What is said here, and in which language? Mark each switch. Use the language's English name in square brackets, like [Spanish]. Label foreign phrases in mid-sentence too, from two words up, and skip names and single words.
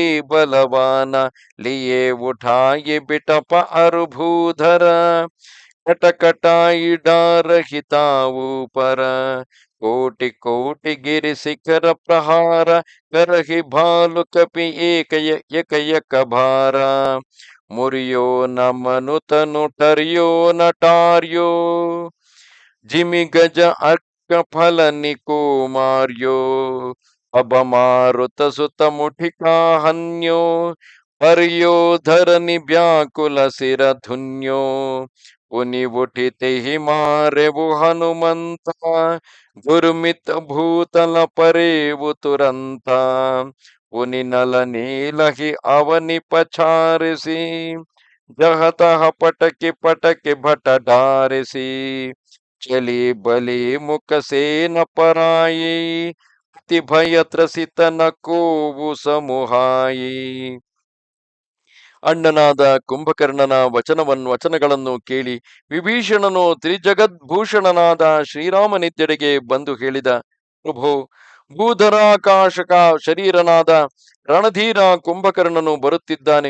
[Awadhi] बलवान लिये उठाइ बिटप अरुभूधर कटकटाइ डारहि ताहू पर कोटि कोटि गिरि सिखर प्रहार करहिं भालु कपि एक बार मुर्यो न मनतनु टर्यो नटार्यो जिमि गज अर्क फलनिको मार्यो अबमारुत सुत मुठिका हन्यो पर्यो धरनि ब्याकुल सिर धुन्यो पुनि उठि तेहिं मारेउ हनुमंता घुर्मित भूतल परेउ तुरंता पुनि नल नीलहि अवनि पछारेसि जहँतहँ पटकि पटकि भट डारेसि चली बली मुख सेन पराई अति भय त्रसित न कोउ समुहाई. [Kannada] ಅಣ್ಣನಾದ ಕುಂಭಕರ್ಣನ ವಚನಗಳನ್ನು ಕೇಳಿ ವಿಭೀಷಣನು ತ್ರಿಜಗದ್ಭೂಷಣನಾದ ಶ್ರೀರಾಮನಿದ್ದೆಡೆಗೆ ಬಂದು ಹೇಳಿದ, ಪ್ರಭು, ಭೂಧರಾಕಾಶಕ ಶರೀರನಾದ ರಣಧೀರ ಕುಂಭಕರ್ಣನು ಬರುತ್ತಿದ್ದಾನೆ.